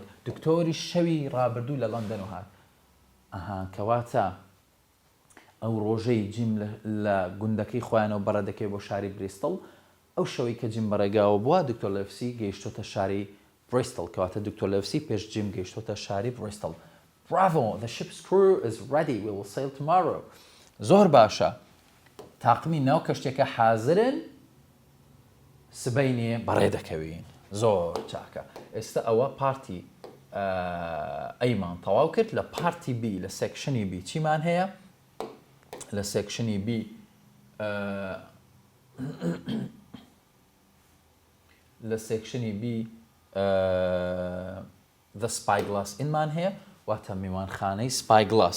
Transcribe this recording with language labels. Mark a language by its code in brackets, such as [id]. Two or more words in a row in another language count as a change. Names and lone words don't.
[ckb] دکتۆری شەوی ڕابردوو لە لەندەن و هات. کەواتە ئەو ڕۆژەی جیم لە گوندەکەی خۆیانەوە بەڕە دەکەوێت بۆ شاری بریستڵ ئەو شەوەی کە جیم بەڕێگاوە بووە دکتۆر لەفسی گەیشتۆتە شاری بریستڵ کەواتە دکتۆر لەفسی پێش جیم گەیشتۆتە شاری بریستڵ. [en] Bravo, the ship's crew is ready. We will sail tomorrow. [ckb] زۆر باشە. تاقمی ناو کەشتێکە حازرن سبەینێ بەڕێ دەکەوین. زۆر چاکە. ئێستا ئەوە پارتی ئەیمان تەواو کرد لە پارتی بی لە سێکشنی بی چیمان هەیە؟ لە سێکشنی بی لە سێکشنی بی The Spyglass Innمان هەیە واتە میوانخانەی Spyglass.